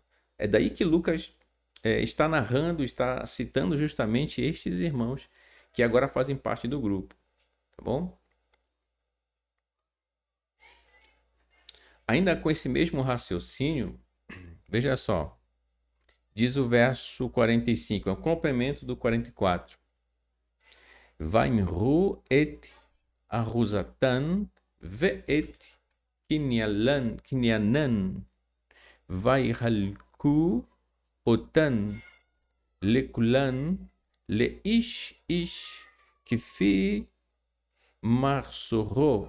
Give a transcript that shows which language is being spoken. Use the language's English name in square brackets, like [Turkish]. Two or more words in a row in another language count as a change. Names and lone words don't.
[Portuguese] É daí que Lucas está narrando, está citando justamente estes irmãos que agora fazem parte do grupo, tá bom? ainda com esse mesmo raciocínio, veja só, diz o verso 45, é um complemento do 44. [Hebrew] ויימכרו את אחוזתם ואת קניינם ויחלקו אותם לכולם לאיש איש כפי מחסורו,